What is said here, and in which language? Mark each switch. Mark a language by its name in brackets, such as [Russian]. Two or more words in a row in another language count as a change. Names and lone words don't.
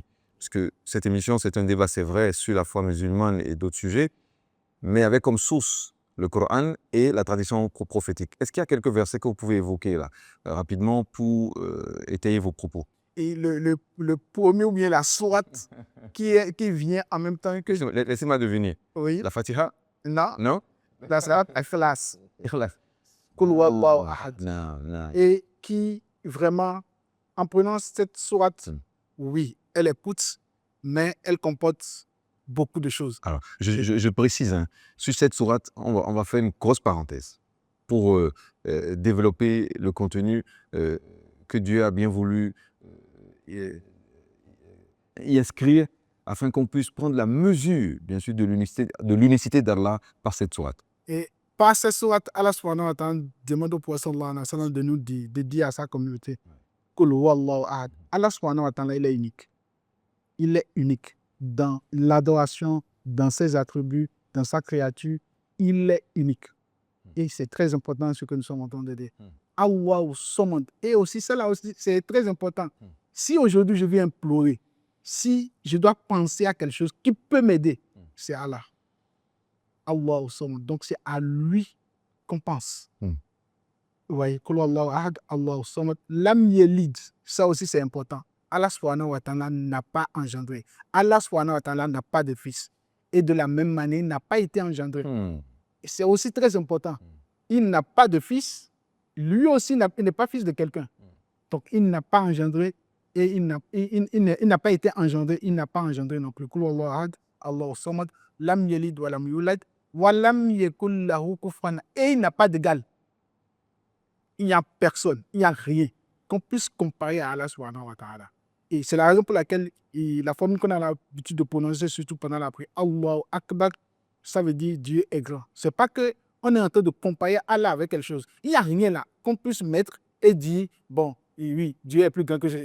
[French] Parce que cette émission, c'est un débat, c'est vrai, sur la foi musulmane et d'autres sujets, mais avec comme source le Coran et la tradition prophétique. Est-ce qu'il y a quelques versets que vous pouvez évoquer là, rapidement, pour étayer vos propos? Et le premier ou bien la sourate qui vient en même temps que... Laissez-moi deviner. Oui, La Fatiha? non, Non? la sourate Ikhlas. Ikhlas. [Arabic] قل هو الله أحد. [French] Non, non. Et qui vraiment, en prenant cette sourate, oui, elle est courte, mais elle comporte beaucoup de choses. Alors, je précise, sur cette sourate, on va faire une grosse parenthèse pour développer le contenu que Dieu a bien voulu y inscrire afin qu'on puisse prendre la mesure, bien sûr, de l'unicité d'Allah par cette sourate. Et par cette sourate, Allah [Arabic] سبحانه وتعالى [French] demande au prophète [Arabic] صلى الله عليه وسلم [French] de dire à sa communauté, [Arabic] قل هو الله أحد. الله سبحانه وتعالى, [French] il est unique. Il est unique dans l'adoration, dans ses attributs, dans sa créature. Il est unique. Et c'est très important ce que nous sommes en train de dire. [Arabic] الله الصمد. [French] Et aussi, cela aussi, c'est très important. Si aujourd'hui je viens implorer, si je dois penser à quelque chose qui peut m'aider, c'est Allah. [Arabic] الله الصمد. [French] Donc c'est à lui qu'on pense. Vous voyez, [Arabic] قل هو الله أحد، الله الصمد، لم يلد. [French] Ça aussi c'est important. Allah [Arabic] سبحانه وتعالى [French] n'a pas engendré. Allah [Arabic] سبحانه وتعالى [French] n'a pas de fils. Et de la même manière, il n'a pas été engendré. Et c'est aussi très important. Il n'a pas de fils. Lui aussi, il n'est pas fils de quelqu'un. Donc, il n'a pas engendré et il n'a pas été engendré. Il n'a pas engendré non plus. [Arabic] قل هو الله أحد، الله الصمد، لم يلد ولم يولد، ولم يكن له كفوا. [French] Et il n'a pas d'égal. Il n'y a personne, il n'y a rien qu'on puisse comparer à Allah [Arabic] سبحانه وتعالى. [French] Et c'est la raison pour laquelle la formule qu'on a l'habitude de prononcer, surtout pendant la prière, [Arabic] الله أكبر, [French] ça veut dire Dieu est grand. Ce n'est pas qu'on est en train de comparer Allah avec quelque chose. Il n'y a rien là qu'on puisse mettre et dire, bon, oui, Dieu est plus grand que je.